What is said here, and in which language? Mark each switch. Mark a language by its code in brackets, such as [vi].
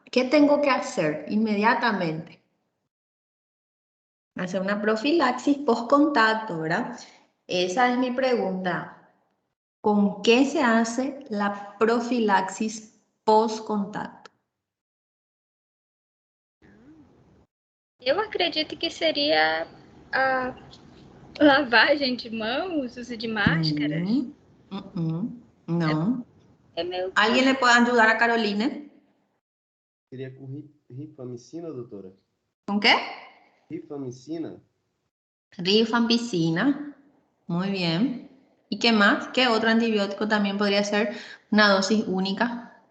[es] ¿Qué tengo que hacer inmediatamente? Hacer una profilaxis post-contacto, ¿verdad? Esa es mi pregunta. ¿Con qué se hace la profilaxis post-contacto? [pt] Eu acredito que seria a lavagem de mãos, uso de máscaras. [es] No. [pt] É meio que... [es] ¿Alguien le puede ayudar a Caroline? [pt] Seria com rifamicina, doutora? [es] ¿Con qué? [pt] Rifamicina? [es] Rifampicina. Muy bien. ¿Y qué más? ¿Qué otro antibiótico también podría ser una dosis única?